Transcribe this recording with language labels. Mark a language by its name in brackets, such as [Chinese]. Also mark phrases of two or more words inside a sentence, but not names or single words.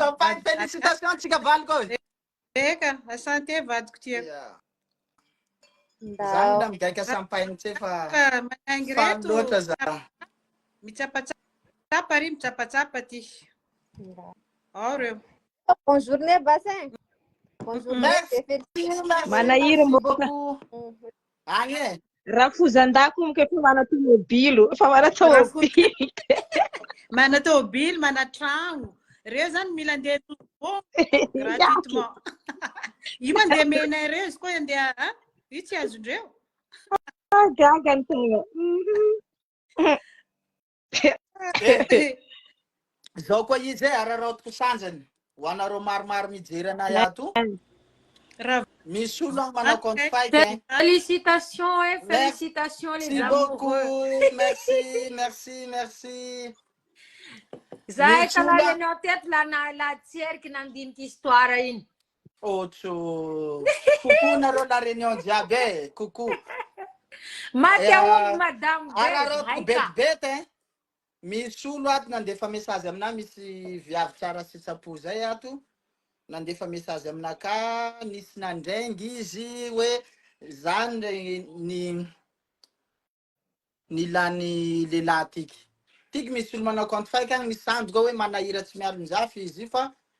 [French] Champagne félicitations [Malagasy] tsika valiko. Eka, asante vadiko ty. Zany la migaika champagne tse fa manaingy reto loatra za. Mitsapatsapa ry mitsapatsapa ty. Ao reo. [French] Bonne journée Bassin. Bonne journée. [Malagasy] Manahira Agny. Raha fozan-dako moka efa mana tomobilo, efa mana tomobilo. Mana tomobilo, mana tragno. Reo zany mila andeha gratuitement. Io mandeha menay reo, izy koa andeha io tsy azondreo. Gaga ny tegna. Zao koa izy araraotiko sanjany. Ho anareo maromaro mijery anay ato. Misy olo manao [French] compte fake. Félicitations, félicitations les amoureux. Merci. [Malagasy] Zahay kalagny anao teto la tseriky nandiniky histoire iny. Ocho. Coucou nareo la réunion jiaby coucou. Maty aomby madame araraotiko betibety misy olo ato nandefa message aminay misy viavy tsara sitrapo zay ato nandefa message aminaka nisy nandraingy izy hoe Zany ny lany lehilahy tiky misy olo manao [French] compte fake [Malagasy] agny misy sandoka hoe manahira tsy mialon-jafy izy io fa